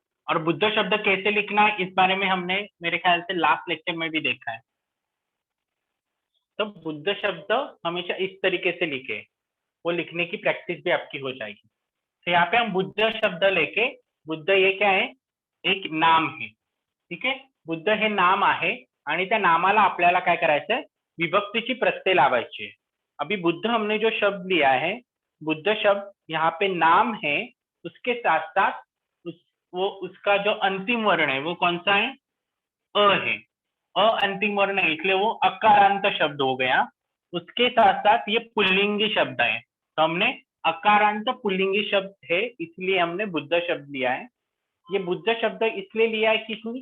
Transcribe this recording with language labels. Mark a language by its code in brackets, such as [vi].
[hi] और बुद्ध शब्द कैसे लिखना है इस बारे में हमने मेरे ख्याल से लास्ट लेक्चर में भी देखा है। तो बुद्ध शब्द हमेशा इस तरीके से लिखे, वो लिखने की प्रैक्टिस भी आपकी हो जाएगी। तो यहाँ पे हम बुद्ध शब्द लेके, बुद्ध ये क्या है? एक नाम है, ठीक आहे? [mr] बुद्ध हे नाम आहे आणि त्या नामाला आपल्याला काय करायचंय? विभक्तीची प्रत्यय लावायची [hi] है। अभी बुद्ध हमने जो शब्द लिया है, बुद्ध शब्द यहाँ पे नाम है, उसके साथ साथ वो उसका जो अंतिम वर्ण है वो कौन सा है? अ है। अ अंतिम वर्ण है, इसलिए वो अकारांत शब्द हो गया। उसके साथ साथ ये पुल्लिंगी शब्द है, तो हमने अकारांत पुल्लिंगी शब्द है, इसलिए हमने बुद्ध शब्द लिया है। ये बुद्ध शब्द इसलिए लिया है कि